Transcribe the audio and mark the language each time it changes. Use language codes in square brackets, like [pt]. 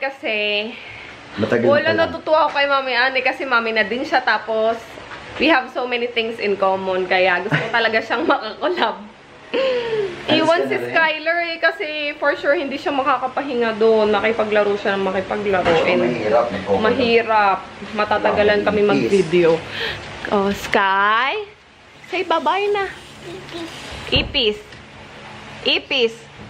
[tl] Kasi, wala, natutuwa ako kay Mami Ann kasi Mami na din siya. [en] Tapos, we have so many things in common. [tl] Kaya, gusto ko talaga siyang makakolab. Iwan si Skyler eh, kasi for sure hindi siya makakapahinga doon. Makipaglaro siya ng makipaglaro. And mahirap. Matatagalan kami mag-video. Oh, Sky? Say bye-bye na. Ipis. Ipis.